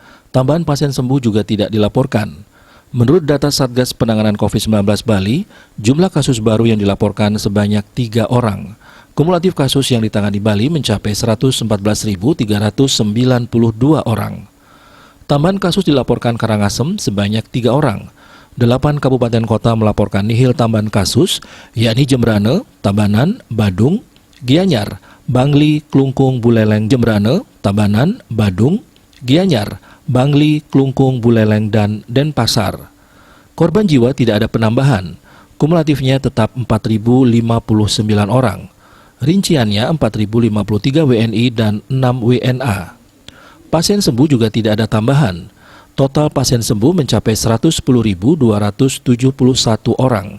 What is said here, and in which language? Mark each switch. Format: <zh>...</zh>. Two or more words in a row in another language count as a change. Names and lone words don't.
<id>Tambahan pasien sembuh juga tidak dilaporkan. Menurut data Satgas Penanganan COVID-19 Bali, jumlah kasus baru yang dilaporkan sebanyak 3 orang. Kumulatif kasus yang ditangani Bali mencapai 114.392 orang. Tambahan kasus dilaporkan Karangasem sebanyak 3 orang. 8 kabupaten kota melaporkan nihil tambahan kasus, yakni Jembrane, Tabanan, Badung, Gianyar, Bangli, Klungkung, Buleleng, Jembrane, Tabanan, Badung, Gianyar, Bangli, Klungkung, Buleleng, dan Denpasar. Korban jiwa tidak ada penambahan. Kumulatifnya tetap 4.059 orang. Rinciannya 4.053 WNI dan 6 WNA. Pasien sembuh juga tidak ada tambahan. Total pasien sembuh mencapai 110.271 orang.</id>